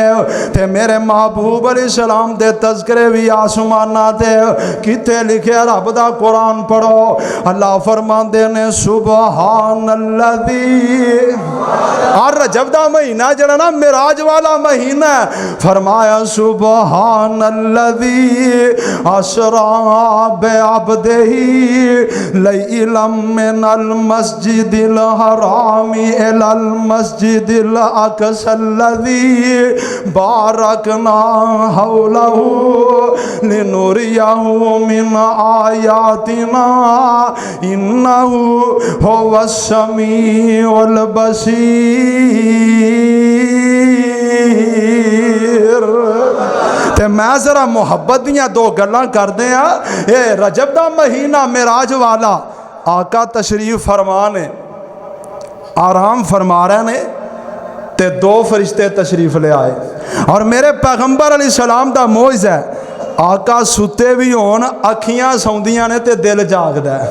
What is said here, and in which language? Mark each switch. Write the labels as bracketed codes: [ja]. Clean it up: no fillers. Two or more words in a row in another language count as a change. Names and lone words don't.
[pa] ਤੇ ਮੇਰੇ ਮਹਿਬੂਬ ਅਲੈਹਿੱਸਲਾਮ ਦੇ ਤਜ਼ਕਿਰੇ ਭੀ ਆਸਮਾਨਾਂ ਤੇ ਕਿੱਥੇ ਲਿਖੇ ਰੱਬ ਦਾ ਕੁਰਾਨ ਪੜ੍ਹੋ। ਅੱਲਾਹ ਫ਼ਰਮਾਂਦੇ ਨੇ ਸੁਬਹਾਨੱਲਜ਼ੀ। ਔਰ ਰਜਬ ਦਾ ਮਹੀਨਾ ਜੜ੍ਹਾ ਨਾ ਮਿਰਾਜ ਵਾਲਾ ਮਹੀਨਾ, ਫ਼ਰਮਾਇਆ [ar] سبحان الذي أسرى بعبده ليلا من المسجد الحرام إلى المسجد الأقصى الذي باركنا حوله لنريه من آياتنا إنه هو السميع البصير. [pa] ਤੇ ਮੈਂ ਜ਼ਰਾ ਮੁਹੱਬਤ ਦੀਆਂ ਦੋ ਗੱਲਾਂ ਕਰਦੇ ਆਂ। ਯੇ ਰਜਬ ਦਾ ਮਹੀਨਾ ਮਿਰਾਜ ਵਾਲਾ, ਆਕਾ ਤਸ਼ਰੀਫ਼ ਫ਼ਰਮਾ ਨੇ, ਆਰਾਮ ਫ਼ਰਮਾ ਰਹੇ ਨੇ, ਤੇ ਦੋ ਫ਼ਰਿਸ਼ਤੇ ਤਸ਼ਰੀਫ਼ ਲੈ ਆਏ। ਔਰ ਮੇਰੇ ਪੈਗ਼ੰਬਰ ਅਲੈਹਿੱਸਲਾਮ ਦਾ ਮੌਜ ਹੈ, ਆਕਾ ਸੁੱਤੇ ਭੀ ਹੋਣ ਅੱਖੀਆਂ ਸੌਂਦੀਆਂ ਨੇ ਤੇ ਦਿਲ ਜਾਗਦਾ ਹੈ।